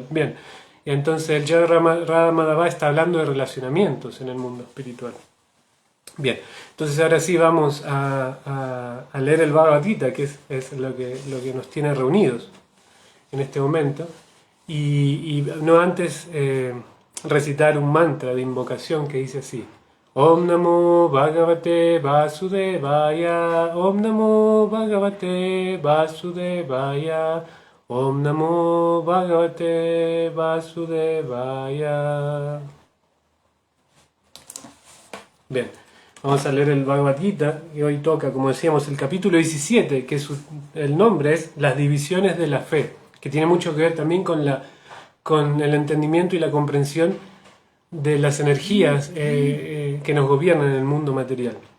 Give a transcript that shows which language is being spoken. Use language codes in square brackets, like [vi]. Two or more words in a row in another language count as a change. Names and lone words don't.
[es] Bien, entonces el Jayarada Madhava está hablando de relacionamientos en el mundo espiritual. Bien, entonces ahora sí vamos a leer el Bhagavad Gita, que es lo que nos tiene reunidos en este momento, y no antes recitar un mantra de invocación que dice así: [sa] Om Namo Bhagavate Vasudevaya, Om Namo Bhagavate Vasudevaya, Om Namo Bhagavate Vasudevaya. [es] Bien, vamos a leer el Bhagavad Gita, que hoy toca, como decíamos, el capítulo 17, que el nombre es Las divisiones de la fe, que tiene mucho que ver también con el entendimiento y la comprensión de las energías que nos gobiernan en el mundo material.